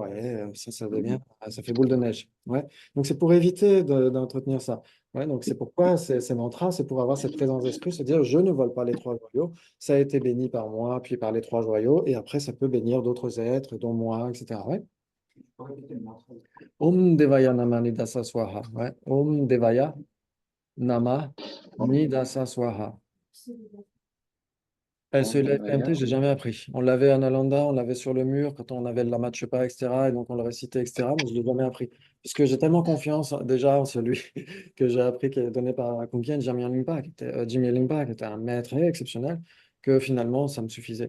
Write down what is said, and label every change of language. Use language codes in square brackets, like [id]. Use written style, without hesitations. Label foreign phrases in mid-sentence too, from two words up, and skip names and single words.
[fr] Et ça fait boule de neige. Ouais. Donc c'est pour éviter d'entretenir ça. Ouais, donc c'est pourquoi ces mantras, c'est pour avoir cette présence d'esprit, se dire je ne vole pas les trois joyaux, ça a été béni par moi, puis par les trois joyaux, et après ça peut bénir d'autres êtres, dont moi, etc. Ouais. tu peux répéter le mantra. [sa] Om Devaya Nama Nidasa Swaha. [fr] Ouais. [sa] Om Devaya Nama Nidasa Swaha. SELFMT, [fr] je l'ai jamais appris. On l'avait à Nalanda, on l'avait sur le mur quand on avait le Lama Tshepa, etc. Et donc on le récitait, etc. Mais je ne l'ai jamais appris. Parce que j'ai tellement confiance déjà en celui que j'ai appris, qui est donné par Kunkien Jamyang Lingpa, Jimmy Lingpa, qui était un maître exceptionnel, que finalement ça me suffisait.